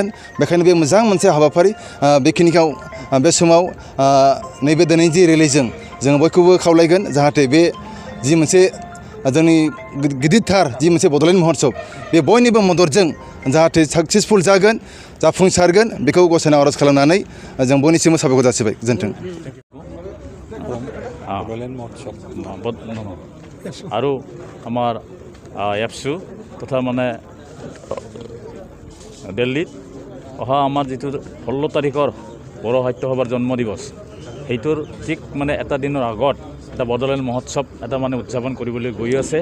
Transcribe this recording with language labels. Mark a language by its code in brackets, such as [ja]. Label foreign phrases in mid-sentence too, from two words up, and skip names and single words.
[brx] बेखायनो बे मोजां मोनसे हाबाफारि बेखिनिखौ बे समाव नैबे दिनैनि जि रेलिजों जोङो बयखौबो खावलायगोन जाहाथे बे जि मोनसे जोंनि गिदिरथार जि मोनसे बड'लेण्ड महत्सब बे बयनिबो मददजों जाहाथे साक्सेसफुल जागोन जाफुंसारगोन बेखौ गसाइनाव आर'ज खालामनानै जों बयनिसिमबो साबायखर जासिबाय। गोजोन्थों। [as] আৰু আমাৰ এপছু তথা মানে দিল্লীত অহা আমাৰ যিটো 16 তাৰিখৰ বড়ো সাহিত্য সভাৰ জন্ম দিৱস সেইটোৰ ঠিক মানে এটা দিনৰ আগত এটা বড়োলেণ্ড মহোৎসৱ এটা মানে উদযাপন কৰিবলৈ গৈ আছে।